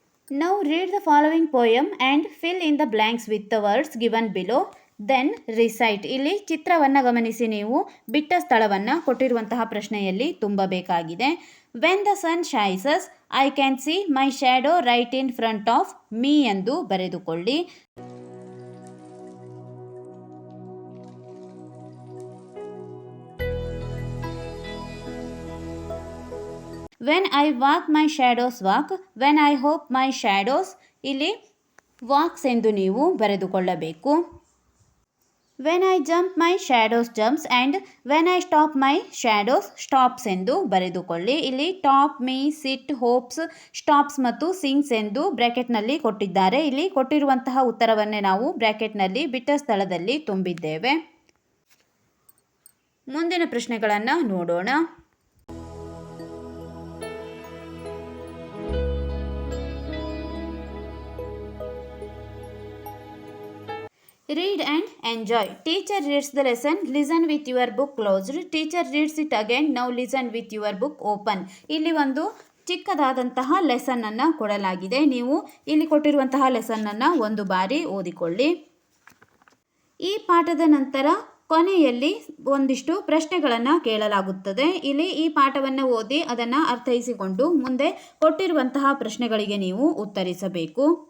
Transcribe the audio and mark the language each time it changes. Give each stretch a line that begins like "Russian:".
English: Now read the following poem and fill in the blanks with the words given below. Then recite.
Kannada: ಇಲ್ಲಿ ಚಿತ್ರವನ್ನು ಗಮನಿಸಿ ನೀವು ಬಿಟ್ಟ ಸ್ಥಳವನ್ನು ಕೊಟ್ಟಿರುವಂತಹ ಪ್ರಶ್ನೆಯಲ್ಲಿ ತುಂಬಬೇಕಾಗಿದೆ.
English: When the sun shines, I can see my shadow right in front of me
Kannada: ಎಂದು ಬರೆದುಕೊಳ್ಳಿ.
English: When I walk my shadows walk, when I hope my shadows.
Kannada: ಇಲ್ಲಿ ವಾಕ್ಸ್ ಎಂದು ನೀವು ಬರೆದುಕೊಳ್ಳಬೇಕು.
English: when I jump my shadows jumps and when I stop my shadows stops
Kannada: ಎಂದು ಬರೆದುಕೊಳ್ಳಿ. ಇಲ್ಲಿ top, me, ಸಿಟ್, hopes, stops ಮತ್ತು sings ಎಂದು ಬ್ರ್ಯಾಕೆಟ್ನಲ್ಲಿ ಕೊಟ್ಟಿದ್ದಾರೆ. ಇಲ್ಲಿ ಕೊಟ್ಟಿರುವಂತಹ ಉತ್ತರವನ್ನೇ ನಾವು ಬ್ರ್ಯಾಕೆಟ್ನಲ್ಲಿ ಬಿಟ್ಟ ಸ್ಥಳದಲ್ಲಿ ತುಂಬಿದ್ದೇವೆ. ಮುಂದಿನ ಪ್ರಶ್ನೆಗಳನ್ನು ನೋಡೋಣ.
English: Read and enjoy. Teacher reads the lesson. Listen with your book closed. Teacher reads it again. Now listen with your book open.
Kannada: ಇಲ್ಲಿ ಒಂದು ಚಿಕ್ಕದಾದಂತಹ ಲೆಸನ್ ಅನ್ನು ಕೊಡಲಾಗಿದೆ. ನೀವು ಇಲ್ಲಿ ಕೊಟ್ಟಿರುವಂತಹ ಲೆಸನ್ ಅನ್ನು ಒಂದು ಬಾರಿ ಓದಿಕೊಳ್ಳಿ. ಈ ಪಾಠದ ನಂತರ ಕೊನೆಯಲ್ಲಿ ಒಂದಿಷ್ಟು ಪ್ರಶ್ನೆಗಳನ್ನು ಕೇಳಲಾಗುತ್ತದೆ. ಇಲ್ಲಿ ಈ ಪಾಠವನ್ನು ಓದಿ ಅದನ್ನು ಅರ್ಥೈಸಿಕೊಂಡು ಮುಂದೆ ಕೊಟ್ಟಿರುವಂತಹ ಪ್ರಶ್ನೆಗಳಿಗೆ ನೀವು ಉತ್ತರಿಸಬೇಕು.